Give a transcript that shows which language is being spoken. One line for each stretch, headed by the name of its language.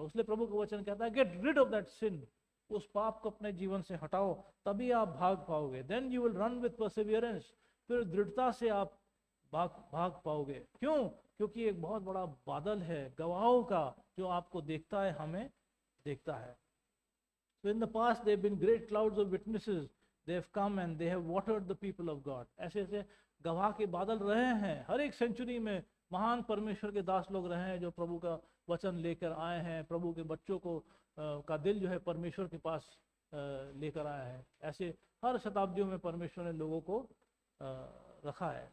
Hindi: उसलिए प्रभु का वचन कहता है
English: get rid of that sin,
Hindi: उस पाप को अपने जीवन से हटाओ, तभी आप भाग पाओगे।
English: then you will run with perseverance,
Hindi: फिर दृढ़ता से आप भाग पाओगे। क्यों? क्योंकि एक बहुत बड़ा बादल है गवाहों का जो आपको देखता है, हमें देखता है।
English: So in the past there have been great clouds of witnesses, they have come and they have watered the people of God.
Hindi: ऐसे ऐसे गवाह के बादल रहे हैं। हर एक सेंचुरी में महान परमेश्वर के दास लोग रहे हैं जो प्रभु का वचन लेकर आए हैं, प्रभु के बच्चों को का दिल जो है परमेश्वर के पास लेकर आया है। ऐसे हर शताब्दियों में परमेश्वर ने लोगों को रखा है।